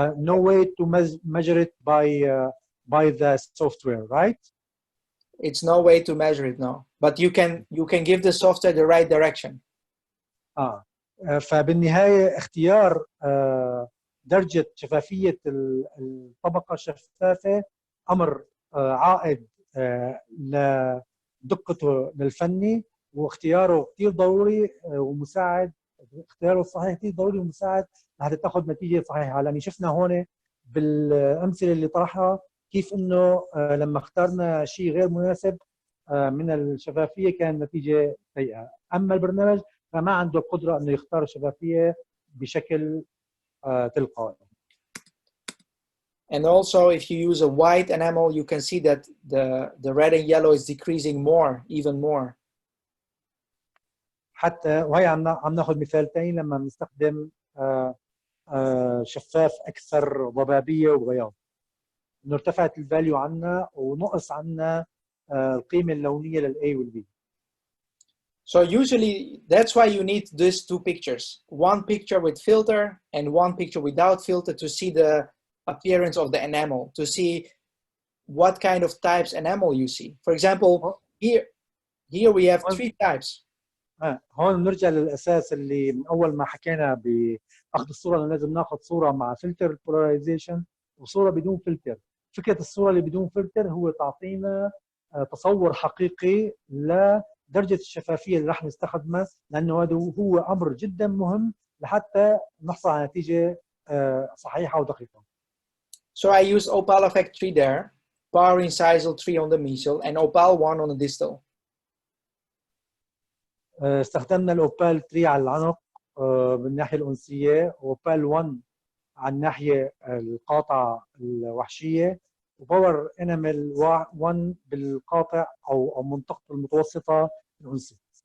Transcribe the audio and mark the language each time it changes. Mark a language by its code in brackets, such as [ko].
[en] No way to measure it by the software, right? It's no way to measure it, no. But you can give the software the right direction. [ar] فبالنهاية اختيار درجة شفافية الطبقة الشفافة أمر عائد لدقته للفني، واختياره كثير ضروري ومساعد. اختياره الصحيح كثير ضروري ومساعد لحتى تاخذ نتيجة صحيحة. لأن شفنا هون بالأمثلة اللي طرحها كيف إنه لما اخترنا شيء غير مناسب من الشفافية كان نتيجة سيئة. أما البرنامج فما عنده القدرة إنه يختار الشفافية بشكل تلقائي. [en] And also, if you use a white enamel, you can see that the red and yellow is decreasing even more. [ar] حتى وهي عم ناخذ مثال ثاني لما بنستخدم شفاف أكثر ضبابية وبياض، إنه ارتفعت الفاليو عنا ونقص عنا القيمة اللونية للA والB. [en] So usually that's why you need these two pictures, one picture with filter and one picture without filter, to see the appearance of the enamel, to see what kind of types enamel you see. For example, here we have 3 types. [ar] هون بنرجع للاساس اللي من اول ما حكينا باخذ الصوره لازم ناخذ صوره مع فلتر بولاريزيشن وصوره بدون فلتر. فكره الصوره اللي بدون فلتر هو تعطينا تصور حقيقي لدرجه الشفافيه اللي راح نستخدمها، لانه هذا هو امر جدا مهم لحتى نحصل على نتيجه صحيحه ودقيقه. [en] So I use opal effect 3 there, power incisal 3 on the mesial and opal 1 on the distal. [ar] استخدمنا الاوبال 3 على العنق بالناحيه الانسيه، واوبال 1 على الناحيه القاطعه الوحشيه، وباور انامل 1 بالقاطع او منطقه المتوسطه الانسيه.